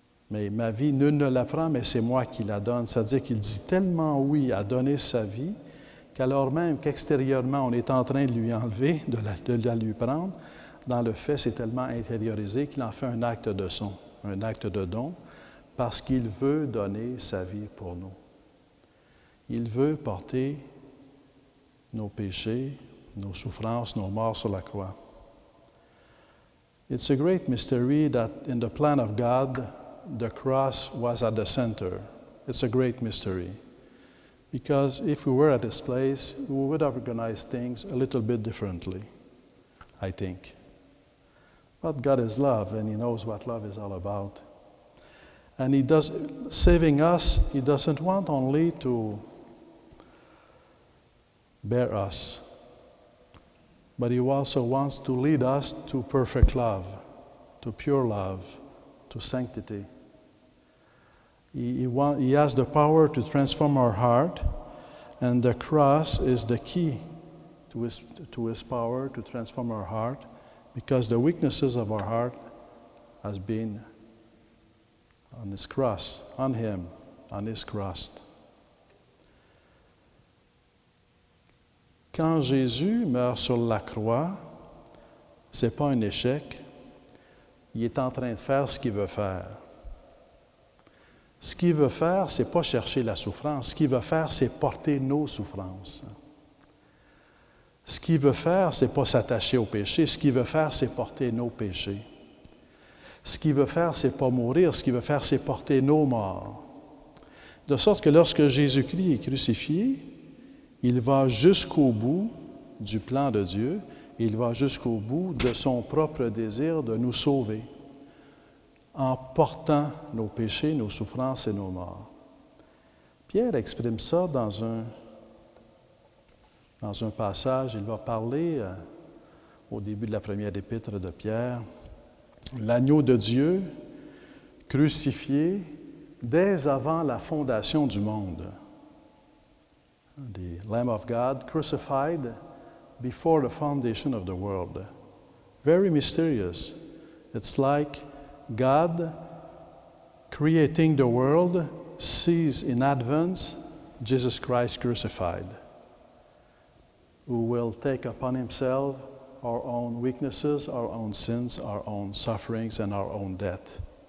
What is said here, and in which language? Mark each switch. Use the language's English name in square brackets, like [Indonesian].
[French] Mais ma vie, nul ne la prend, mais c'est moi qui la donne. C'est-à-dire qu'il dit tellement oui à donner sa vie qu'alors même qu'extérieurement, on est en train de lui enlever, de la lui prendre, dans le fait, c'est tellement intériorisé qu'il en fait un acte de son, un acte de don, parce qu'il veut donner sa vie pour nous. Il veut porter nos péchés, nos souffrances, nos morts sur la croix. [English] It's a great mystery that in the plan of God, the cross was at the center. It's a great mystery. Because if we were at this place, we would have organized things a little bit differently, I think. But God is love, and He knows what love is all about. And He does, saving us, He doesn't want only to bear us, but He also wants to lead us to perfect love, to pure love, to sanctity. He has the power to transform our heart, and the cross is the key to His power to transform our heart, because the weaknesses of our heart has been on His cross, on Him, on His cross. [French] Quand Jésus meurt sur la croix, ce n'est pas un échec. Il est en train de faire ce qu'il veut faire. Ce qu'il veut faire, ce n'est pas chercher la souffrance. Ce qu'il veut faire, c'est porter nos souffrances. Ce qu'il veut faire, ce n'est pas s'attacher au péché. Ce qu'il veut faire, c'est porter nos péchés. Ce qu'il veut faire, ce n'est pas mourir. Ce qu'il veut faire, c'est porter nos morts. De sorte que lorsque Jésus-Christ est crucifié, il va jusqu'au bout du plan de Dieu. Il va jusqu'au bout de son propre désir de nous sauver, en portant nos péchés, nos souffrances et nos morts. Pierre exprime ça dans un passage. Il va parler au début de la première épître de Pierre, l'agneau de Dieu crucifié dès avant la fondation du monde. [English] The Lamb of God crucified before the foundation of the world. Very mysterious. It's like God creating the world sees in advance Jesus Christ crucified, who will take upon Himself our own weaknesses, our own sins, our own sufferings, and our own death.